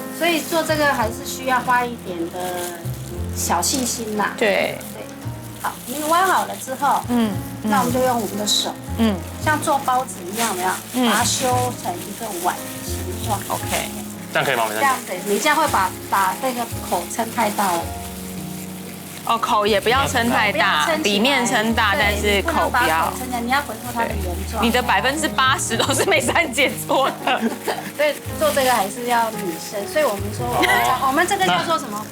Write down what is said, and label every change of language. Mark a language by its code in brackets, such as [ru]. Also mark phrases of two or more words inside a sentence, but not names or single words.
[zh] 所以做這個還是需要花一點的小細心啦。對。好，你挖好了之後，那我們就用我們的手，像做包子一樣，有沒有？把它修成一個碗的形狀。 OK。這樣可以嗎？這樣子，你這樣會把這個口撐太大了。哦，口也不要撐太大，裡面撐大，但是口不要。你要恢復它的原狀。你的80%都是美珊姐做的。所以做這個還是要女生，所以我們說我們這個叫做什麼？